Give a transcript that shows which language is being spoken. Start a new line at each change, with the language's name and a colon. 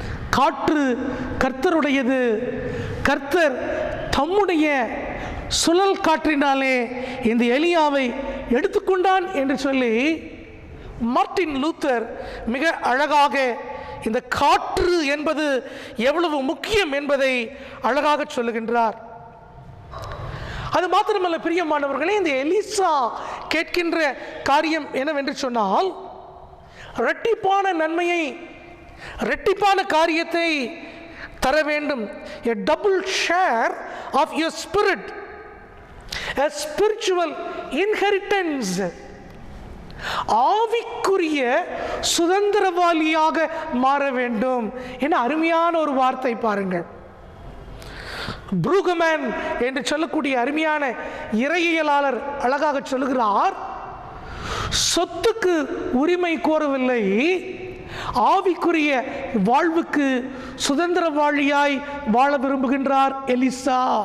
Tamil: காற்று கர்த்தருடையது. கர்த்தர் தம்முடைய சுழல் காற்றினாலே இந்த எலியாவை எடுத்துக்கொண்டான் என்று சொல்லி மார்ட்டின் லூத்தர் மிக அழகாக இந்த காற்று என்பது எவ்வளவு முக்கியம் என்பதை அழகாக சொல்லுகின்றார். அது மாத்திரமல்ல பிரியமானவர்களே, இந்த எலிசா கேட்கின்ற காரியம் என்னவென்று சொன்னால், இரட்டிப்பான நன்மையை, இரட்டிப்பான காரியத்தை தர வேண்டும்.
English: a double share of your spirit, a spiritual inheritance.
Tamil: ஆவிக்குரிய சுதந்திரவாளியாக மாற வேண்டும் என அருமையான ஒரு வார்த்தை பாருங்கள். புரூகமேன் என்று சொல்லக்கூடிய அருமையான இறையியலாளர் அழகாக சொல்லுகிறார், சொத்துக்கு உரிமை கோரவில்லை, ஆவிக்குரிய வாழ்வுக்கு சுதந்திரவாளியாய் வாழ விரும்புகின்றார் எலிசா.